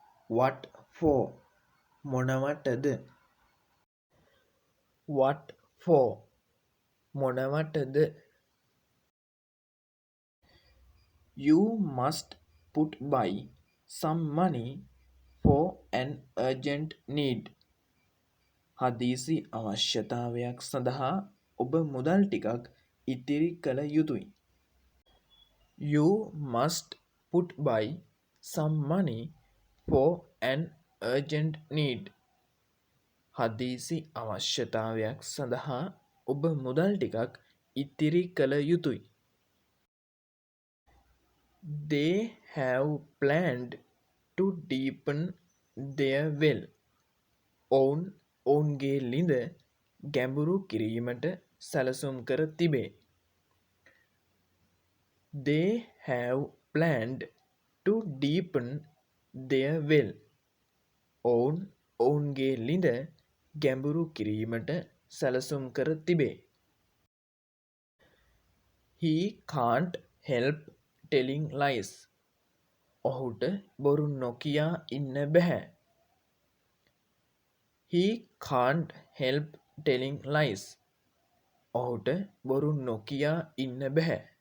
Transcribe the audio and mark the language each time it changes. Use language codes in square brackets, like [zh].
[en] What for? [si] මොනවටද? [en] What for? [si] මොනවටද? [en] You must put by some money for an urgent need. [si] හදිසි අවශ්‍යතාවයක් සඳහා ඔබ මුදල් ටිකක් ඉතිරි කළ යුතුයි. [en] You must put by some money for an urgent need. [si] හදිසි අවශ්‍යතාවයක් සඳහා ඔබ මුදල් ටිකක් ඉතිරි කළ යුතුයි. [en] They have planned to deepen their well. [si] ඔවුන්ගේ ළිඳ ගැඹුරු කිරීමට සැලසුම් කර තිබේ. [en] They have planned to deepen their well. [si] ඔවුන්ගේ ළිඳ ගැඹුරු කිරීමට සැලසුම් කර තිබේ. [en] He can't help telling lies. [si] ඔහුට බොරු නොකියා ඉන්න බැහැ. [en] He can't help telling lies. [si] ඔහුට බොරු නොකියා ඉන්න බැහැ.